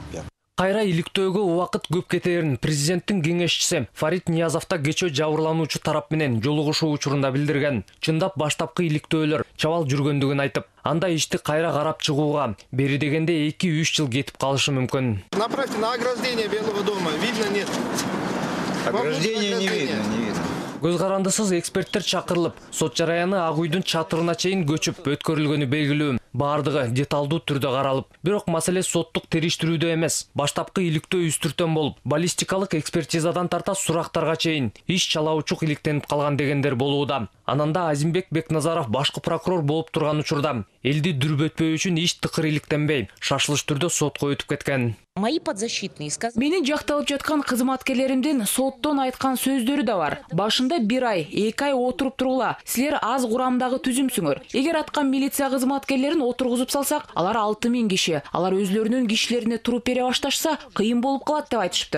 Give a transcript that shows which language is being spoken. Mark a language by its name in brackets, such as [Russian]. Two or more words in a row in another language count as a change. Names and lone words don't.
[Kyrgyz] Кайра иликтөөгө убакыт көп кетерин президенттин кеңешчиси Фарид Ниязовта кечээ жабырлануучу тарап менен жолугушуу учурунда билдирген. Чындап баштапкы иликтөөлөр чабал жүргөндүгүн айтып, анда ишти кайра карап чыгууга бери дегенде 2-3 жыл кетип калышы мүмкүн. [Russian] Направьте на ограждение Белого дома. Видно, нет? Ограждение не видно, не видно. [Kyrgyz] Көз карандысыз эксперттер чакырылып, сот жараяны Ак үйдүн чатырына чейин көчүп өткөрүлгөнү белгилүү. Бардыгы деталдуу түрдө каралып, бирок маселе соттук териштирүүдө эмес, баштапкы иликтөө үстүртөн болуп, баллистикалык экспертизадан тарта сурактарга чейин иш чалаучук иликтенип калган дегендер болууда. Ананда Азимбек Бекназаров башкы прокурор болуп турган учурда элди дүрбөтпөө үчүн иш тыкыр иликтенбей, шашылыш түрдө сотко өтүп кеткен. [Russian] Мои подзащитные сказали. [Kyrgyz] Мени жакталып жаткан кызматкерлеримдин соттон айткан сөздөрү да бар. Башында 1 ай, 2 ай отуруп тургула. Силер аз курамдагы түзүмсүңөр. Эгер аткан милиция кызматкерлерин отургузуп салсак, алар 6000 киши. Алар өзлөрүнүн кишилерине туруп бере башташса, кыйын болуп калат деп айтышыптыр.